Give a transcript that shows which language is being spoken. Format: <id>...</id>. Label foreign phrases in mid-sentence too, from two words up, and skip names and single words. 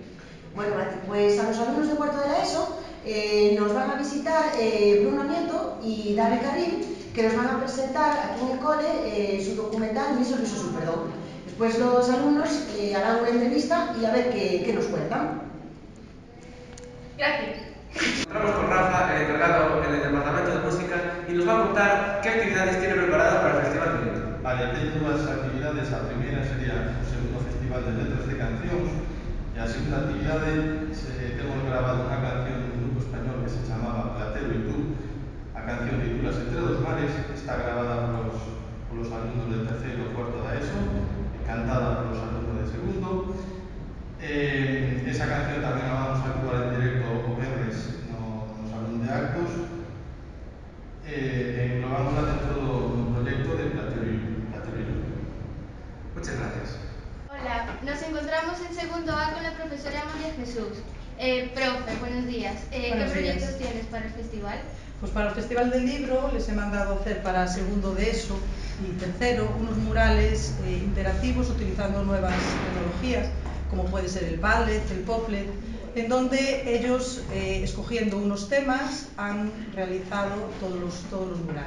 <es>Bueno, pues a los alumnos de cuarto de la ESO nos van a visitar Bruno Nieto y Dani Carril, que nos van a presentar aquí en el cole su documental Mi Sorriso Superdón. Después los alumnos harán una entrevista y a ver qué nos cuentan. Gracias. Entramos con Rafa, el encargado en el departamento de música, y nos va a contar qué actividades tiene preparadas para el Festival del Libro. Vale,</es> <gl>ten dúas actividades. A primeira sería o segundo Festival de Letras de Cancións, e a segunda actividade temos grabado unha canción dun grupo español que se chamaba Platero y tú. A canción titúlase Entre dos mares, está grabada polos alumnos de terceiro e cuarto da ESO, e cantada polos alumnos de segundo. Esa canción tamén a vamos a actuar en directo o venres no Salón de Actos, e englobámosla dentro do proxecto de Platero y tú.</gl> <es>Muchas gracias. Hola, nos encontramos en segundo A con la profesora María Jesús. Profe, buenos días. ¿Qué proyectos tienes para el festival? Pues para el Festival del Libro les he mandado hacer para segundo de ESO y tercero unos murales interactivos utilizando nuevas tecnologías, como puede ser el Padlet, el Poplet, en donde ellos, escogiendo unos temas, han realizado todos los murales.</es>